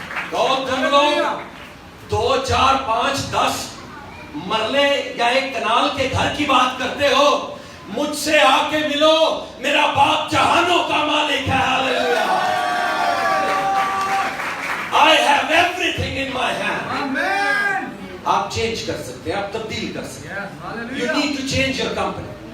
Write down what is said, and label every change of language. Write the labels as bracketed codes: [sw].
[ur] کہو تم لوگ 2 4 5 10 مرلے یا 1 کنال کے گھر کی بات کرتے ہو, مجھ سے آ کے ملو, میرا باپ جہانوں کا مالک ہے. ہاللیلویا. [en] I have everything in my hand. [ur] آمین. آپ چینج کر سکتے ہیں, آپ تبدیل کر سکتے ہیں. [en] You need to change your company.